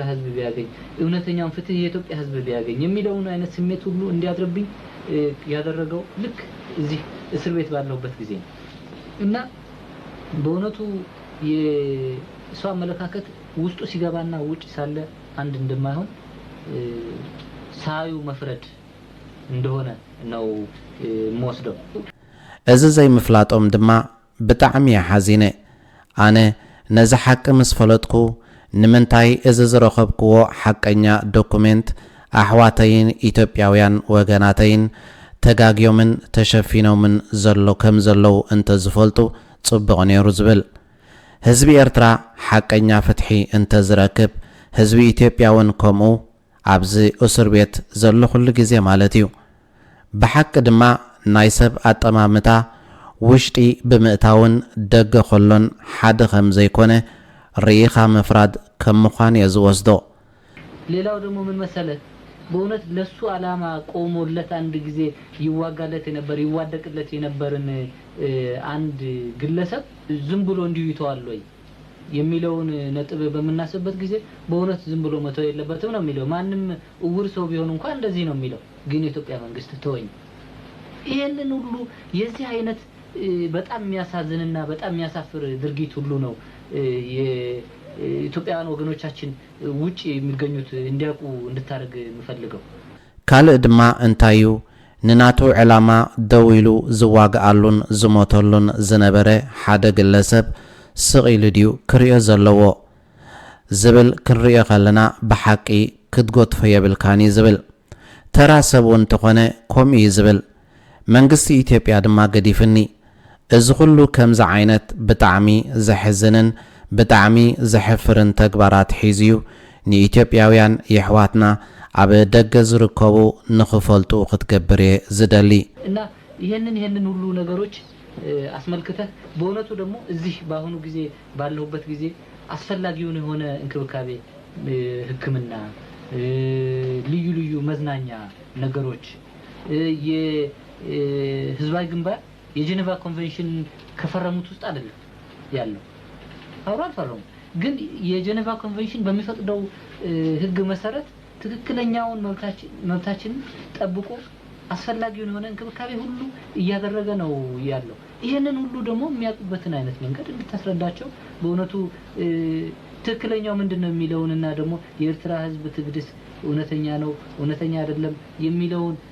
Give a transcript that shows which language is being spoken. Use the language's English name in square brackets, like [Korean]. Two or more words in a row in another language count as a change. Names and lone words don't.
[Amharic] ህዝብ ቢያገኝ እውነተኛውን ፍትህ የኢትዮጵያ ህዝብ ቢያገኝ የሚለውን አይነት ስሜት ሁሉ እንዲያድርብኝ ያደረገው ልክ እዚህ እስር ቤት ባለሁበት ጊዜ እና በእውነቱ የሰው አመለካከት ውስጡ ሲገባና ውጭ ሳለ አንድ እንደማይሆን ሳዩ መፍረድ እንደሆነ ነው ሞስዶ [Tigrinya] እዚ ዘይምፍላጦም ድማ ብጣዕሚ ሓዚነ ኣነ ነዚ ሓቂ ምስ ፈለጥኩ ንምንታይ እዚ ዝረኸብክዎ ሓቀኛ ዶኩሜንት ኣሕዋተይን ኢትዮጵያውያን ወገናተይን ተጋግዮምን ተሸፊኖምን ዘሎ ከም ዘለው እንተ ዝፈልጡ ጽቡቕ ነይሩ ዝብል ህዝቢ ኤርትራ ሓቀኛ ፍትሒ እንተ ዝረክብ ህዝቢ ኢትዮጵያውን ከምኡ ኣብዚ [Amharic] እስር ቤት [Tigrinya] ዘሎ ኩሉ ግዜ ማለት እዩ ብሓቂ ድማ ናይ ሰብ ኣጠማምታ ውሽጢ ብምእታውን ደገ ኸሎን ሓደ ከም ዘይኮነ ርኢኻ መፍራድ ከም ምዃን የዝወስዶ [Amharic] ሌላው ደግሞ ምን መሰለት በእውነት ለሱ ዓላማ ቆሞለት አንድ ጊዜ ይዋጋለት የነበር ይዋደቅለት የነበርን አንድ ግለሰብ ዝም ብሎ እንዲሁ ይተዋል ወይ የሚለውን ነጥብ በመናስበት ጊዜ በእውነት ዝም ብሎ መተው የለበትም ነው የሚለው ማንም እውር ሰው ቢሆን እንኳን እንደዚህ ነው የሚለው ግን የኢትዮጵያ መንግስት ተወኝ ይሄንን ሁሉ የዚህ አይነት በጣም የሚያሳዝንና በጣም የሚያሳፍር ድርጊት ሁሉ ነው ኢትዮጵያውያን ወገኖቻችን ውጪ የሚገኙት እንዲያውቁ እንድታደርግ የምፈልገው [Tigrinya] ካልእ ድማ እንታዩ ንናቱ ዕላማ ደው ኢሉ ዝዋግኣሉን ዝሞተሉን ዝነበረ ሓደ ግለሰብ ስቕ ኢሉ ድዩ ክሪኦ ዘለዎ ዝብል ክንሪኦ ከለና ብሓቂ ክትጎትፎ የብልካኒ ዝብል ተራ ሰብ እውን እንተኾነ ከምኡ ዝብል መንግስቲ ኢትዮጵያ ድማ ገዲፍኒ እዚ ኩሉ ከምዚ ዓይነት ብጣዕሚ ዘሕዝንን ብጣዕሚ ዘሕፍርን ተግባራት ሒዝዩ ንኢትዮጵያውያን የሕዋትና ኣብ ደገ ዝርከቡ ንኽፈልጡ ክትገብር ዝደሊ [Amharic] እና ይሄንን ሁሉ ነገሮች አስመልክተህ በእውነቱ ደግሞ እዚህ በአሁኑ ጊዜ ባለሁበት ጊዜ አስፈላጊውን የሆነ እንክብካቤ ሕክምና ልዩ ልዩ መዝናኛ ነገሮች የህዝባዊ ግንባር የጄኔቫ ኮንቬንሽን ከፈረሙት ውስጥ አይደለም ያለው አውራን ፈረሙ ግን የጄኔቫ ኮንቬንሽን በሚፈቅደው ህግ መሰረት ትክክለኛውን መብታችን ጠብቆ አስፈላጊውን የሆነ እንክብካቤ ሁሉ እያደረገ ነው ያለው ይሄንን ሁሉ ደግሞ የሚያውቁበትን አይነት መንገድ እንድታስረዳቸው በእውነቱ ትክክለኛው ምንድነው የሚለውንና ደግሞ የኤርትራ ህዝብ ትግድስ እውነተኛ ነው እውነተኛ አይደለም የሚለውን